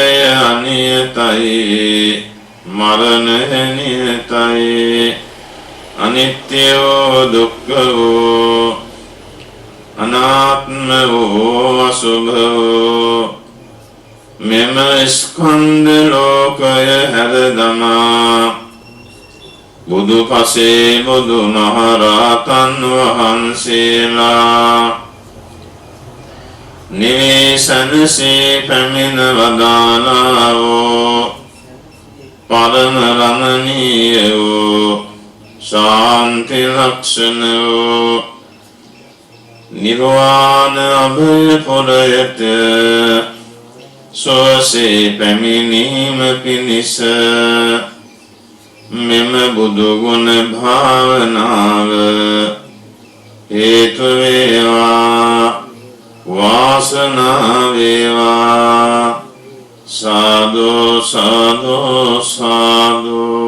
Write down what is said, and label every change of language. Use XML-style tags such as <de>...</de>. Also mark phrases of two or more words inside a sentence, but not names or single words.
<si>අනියතයි මරණය නියතයි අනිත්‍ය වූ දුක්ඛ වූ අනාත්ම වූ අසුභ වූ මෙම ස්කන්ධ ලෝකය හැර දමා බුදු පසේ බුදු මහරහතන් වහන්සේලා නිවේසනසේ පැමිණ වදාළා වූ පරම රමණීය ශාන්ති ලක්ෂණ නිර්වාණ අභය පුරයට සෝසේ පැමිණීම පිණිස මෙම බුදු ගුණ භාවනාව හේතු වේවා වාසනාව වේවා සාදු සාදු සාදු.</si>